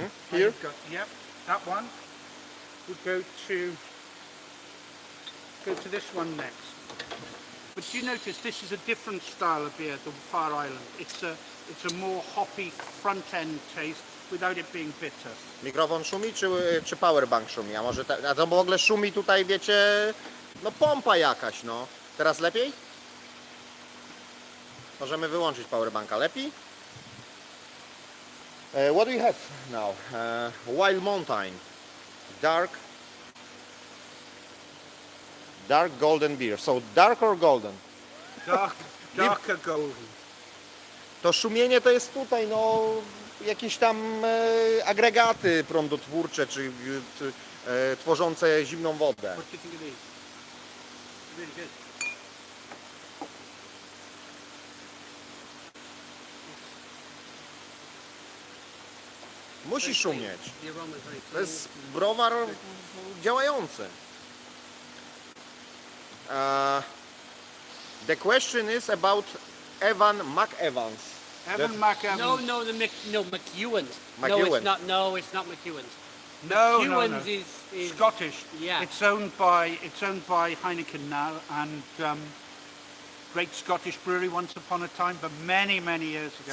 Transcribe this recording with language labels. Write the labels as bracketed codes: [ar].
[en] Here? Yep, that one. We'll go to this one next. But you notice this is a different style of beer than Far Island. It's a more hoppy front end taste without it being bitter. [pl] Mikrofon szumi czy powerbank szumi? A może a to w ogóle szumi tutaj, wiecie, no pompa jakaś, no. Teraz lepiej? Możemy wyłączyć powerbanka. Lepiej? [en] What do you have now? Wild Mountain. Dark golden beer. So dark or golden? Darker golden. [pl] To szumienie to jest tutaj, no, jakieś tam agregaty prądotwórcze, czy tworzące zimną wodę. [en] What do you think of these? Really good. [pl] Musi szumieć. [en] The aroma is very [pl] To [en] clean. [pl] jest browar działający. [en] The question is about Evan McEvans. Evan McEvans. No, McEwan's. No, McEwan. it's not. No, it's not McEwan's. No. McEwan's is Scottish. Yeah. It's owned by Heineken now, and great Scottish brewery once upon a time, but many years ago.